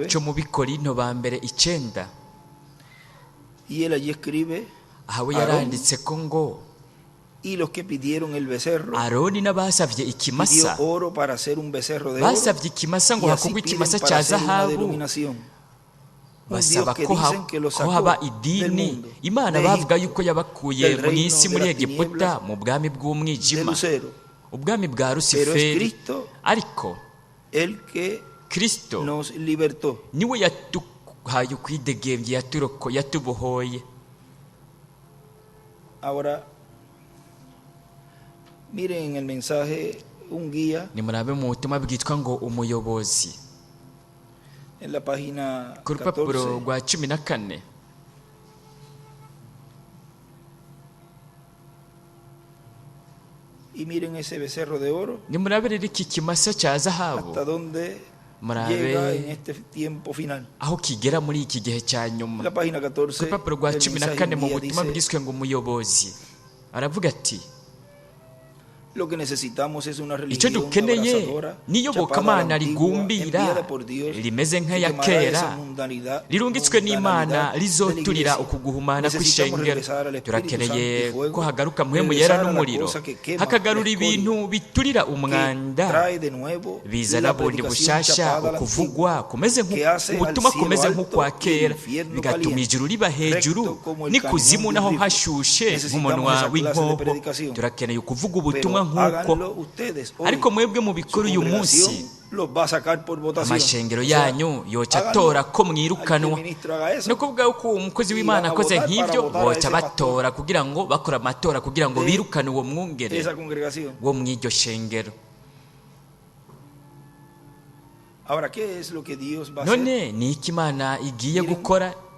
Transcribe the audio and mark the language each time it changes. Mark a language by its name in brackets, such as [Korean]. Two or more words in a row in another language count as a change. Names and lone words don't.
[Rundi] cyo mu Bikorinto ba mbere 9. [Spanish] y él allí escribe, [Rundi] Aha we [Spanish] Aarón [Rundi] yaranditse ko ngo [Spanish] y los que pidieron el becerro, [Rundi] Aroni n'abasavye [Spanish] pidió [Rundi] ikimasa, [Spanish] oro para hacer un becerro de oro, [Rundi] basavye ikimasa ngo [Spanish] y así [Rundi] hakorwe [Spanish] piden [Rundi] ikimasa [Spanish] para [Rundi] cya [Spanish] hacer una [Rundi] zahabu, [Spanish] denominación. Un Dios [Rundi] basaba [Spanish] que [Rundi] ko [Spanish] dicen que lo [Rundi] ko [Spanish] sacó [Rundi] haba [Spanish] del [Rundi] idini. [Spanish] mundo, [Rundi] Imana [Spanish] de [Rundi] bavuga [Spanish] Egipto, [Rundi] yuko yabakuye [Spanish] del [Rundi] mu [Spanish] reino [Rundi] isi [Spanish] de [Rundi] muri [Spanish] las [Rundi] Egiputa [Spanish] tinieblas, [Rundi] mu bwami [Spanish] de [Rundi] bw'umwijima, [Spanish] lucero, [Rundi] ubwami bwa [Spanish] pero es [Rundi] Rusiferi, [Spanish] Cristo [Rundi] ariko [Spanish] el que [Rundi] Kristo [Spanish] nos libertó. [Rundi] niwe yatuhaye ukwidegembya, yatubohoye. [Spanish] Ahora, miren en el mensaje un guía [Rundi] nimurabe mu butumwa bwitwa ngo umuyobozi, [Spanish] en la página [Rundi] ku rupapuro 14, rwa 14. [Spanish] y miren ese becerro de oro, [Rundi] nimurabe rero iki kimasa cya zahabu [Spanish] hasta dónde [Rundi] Murabe [Spanish] llega en este tiempo final. [Rundi] aho kigera muri iki gihe cya nyuma. [Spanish] La página [Rundi] Ku 14, rupapuro rwa [Spanish] el [Rundi] 14 mu [Spanish] mensaje un [Rundi] butumwa [Spanish] guía dice, [Rundi] bwiswe ngo umuyobozi, aravuga ati [Spanish] lo que necesitamos es una [Rundi] icyo [Spanish] religión [Rundi] dukeneye [Spanish] abrazadora, [Rundi] n'iyobokamana [Spanish] chapada a la antigua, [Rundi] rigumbira [Spanish] enviada por Dios, [Rundi] rimeze [Spanish] que [Rundi] nk'aya [Spanish] quemará [Rundi] kera, [Spanish] esa mundanidad [Rundi] rirungitswe n'Imana [Spanish] de la [Rundi] rizoturira [Spanish] iglesia. [Rundi] ukuguhumana [Spanish] Necesitamos [Rundi] kw'ishengero. [Spanish] regresar al Espíritu [Rundi] Turakeneye [Spanish] Santo y fuego, [Rundi] ko hagaruka mpwemu [Spanish] regresar [Rundi] yera [Spanish] a la [Rundi] n'umuriro, [Spanish] cosa que quema [Rundi] hakagarura [Spanish] la escoria, [Rundi] ibintu biturira [Spanish] que [Rundi] umwanda, [Spanish] trae de nuevo [Rundi] bizana [Spanish] la [Rundi] bundi [Spanish] predicación [Rundi] bushasha, [Spanish] chapada a la [Rundi] ukuvugwa [Spanish] antigua, [Rundi] kumeze [Spanish] que hace al [Rundi] ubutumwa [Spanish] cielo [Rundi] kumeze [Spanish] alto [Rundi] nk'ukwa [Spanish] y [Rundi] kera, [Spanish] el infierno [Rundi] bigatuma [Spanish] caliente, [Rundi] ijuru riba hejuru [Spanish] recto como el [Rundi] n'ikuzimu [Spanish] cañón de [Rundi] naho [Spanish] un río. [Rundi] hashushe [Spanish] Necesitamos [Rundi] nk'umunwa [Spanish] esa clase de [Rundi] w'inkoko. [Spanish] predicación. [Rundi] Turakeneye kuvuga [Spanish] Pero [Rundi] ubutumwa nk'uko, [Spanish] háganlo ustedes hoy. [Rundi] ariko mwebwe [Spanish] Su [Rundi] mubikora uyu munsi [Spanish] congregación los va a sacar por votación. [Rundi] amashengero [Spanish] O sea, [Rundi] yanyu yoca [Spanish] háganlo [Rundi] atora ko [Spanish] al que [Rundi] mwirukanwa. [Spanish] el ministro haga eso. [Rundi] no kuvuga ko umukozi w'Imana akoze nk'ibyo boca batora kugira ngo bakora amatora kugira ngo birukane uwo mwungere [Spanish] Esa congregación. [Rundi] wo mw'iryo shengero. [Spanish] Ahora, ¿qué es lo que Dios va a hacer? [Rundi] none ni iki Imana igiye [Spanish] Miren, [Rundi] gukora?